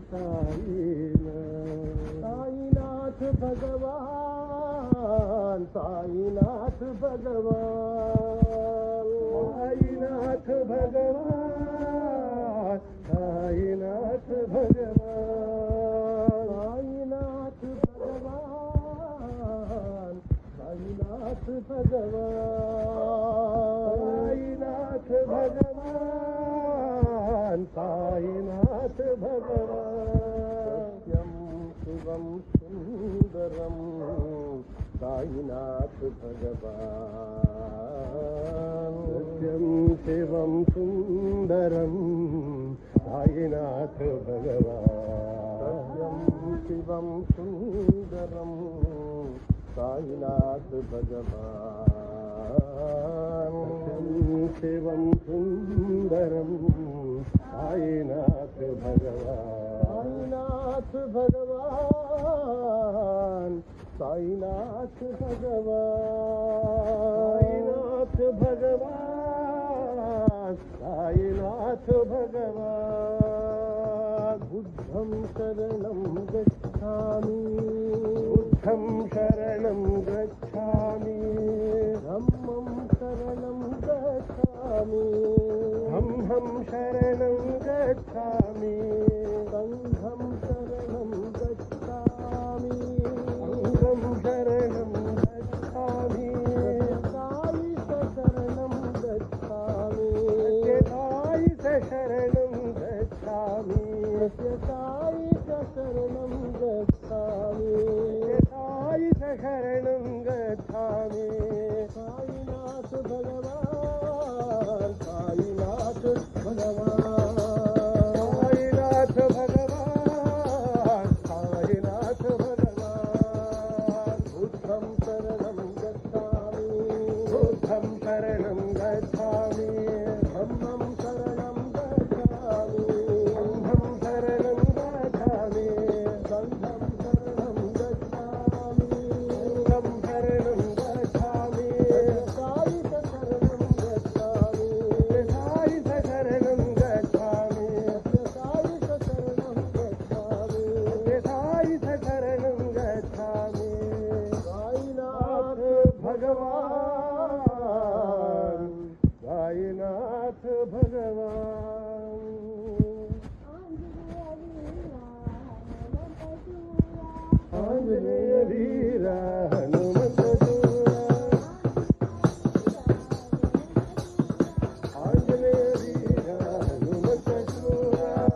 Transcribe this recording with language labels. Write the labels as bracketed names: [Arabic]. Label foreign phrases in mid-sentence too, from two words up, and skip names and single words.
[Hindi] साईनाथ भगवान साईनाथ भगवान साईनाथ भगवान साईनाथ भगवान साईनाथ भगवान साईनाथ भगवान साईनाथ [Sanskrit] भगवान साईनाथ भगवान सत्यं शिवं सुंदरं साईनाथ भगवान सत्यं शिवं सुंदरं साईनाथ भगवान सत्यं शिवं सुंदरं साईनाथ भगवान सत्यं शिवं सुंदरं साईनाथ [Pali] भगवान साईनाथ भगवान साईनाथ भगवान साईनाथ भगवान बुद्धं शरणं गच्छामि बुद्धं शरणं गच्छामि धम्मं शरणं गच्छामि धम्मं शरणं गच्छामि संघं शरणं गच्छामि संघं शरणं गच्छामि साईं शरणं गच्छामि साईं शरणं गच्छामि साईं शरणं गच्छामि साईं शरणं गच्छामि साईनाथ भगवान साईनाथ भगवान साईनाथ भगवान साईनाथ भगवान बुद्धं शरणं गच्छामि बुद्धं शरणं गच्छामि धम्मं शरणं गच्छामि धम्मं शरणं गच्छामि संघं शरणं गच्छामि संघं शरणं गच्छामि साईं शरणं गच्छामि साईं शरणं गच्छामि साईं शरणं गच्छामि साईं शरणं गच्छामि साईनाथ भगवान साईनाथ भगवान [Hindi] आंजनेय वीरा हनुमंत शूरा आंजनेय वीरा हनुमंत शूरा